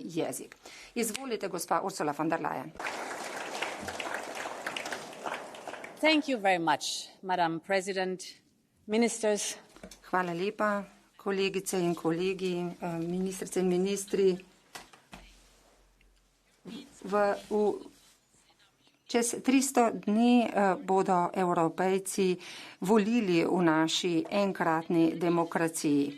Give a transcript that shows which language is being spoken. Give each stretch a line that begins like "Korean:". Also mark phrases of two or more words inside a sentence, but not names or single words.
Slovenian: jezik. Izvolite, gospa Ursula von der Leyen.
English: Thank you very much, Madam President, ministers.
Slovenian: Hvala lepa, kolegice in kolegi, ministrice in ministri. Čez 300 dni bodo Evropejci volili v naši enkratni demokraciji.